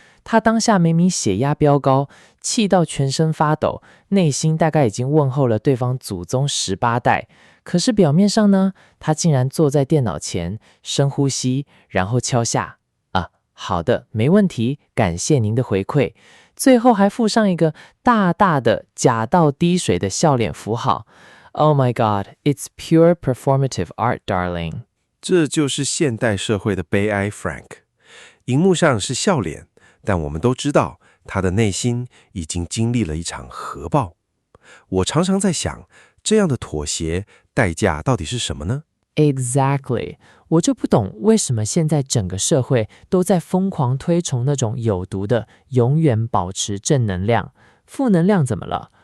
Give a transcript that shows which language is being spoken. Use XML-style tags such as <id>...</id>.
<zh>他当下明明血压飙高，气到全身发抖，内心大概已经问候了对方祖宗18代。可是表面上呢，他竟然坐在电脑前，深呼吸，然后敲下好的，没问题，感谢您的回馈。最后还附上一个大大的假到滴水的笑脸符号。</zh> <en>Oh my God, it's pure performative art, darling.</en> <zh>这就是现代社会的悲哀 ，Frank。荧幕上是笑脸，但我们都知道，他的内心已经经历了一场核爆。我常常在想，这样的妥协代价到底是什么呢？ Exactly， 我就不懂为什么现在整个社会都在疯狂推崇那种有毒的永远保持正能量，负能量怎么了？</zh>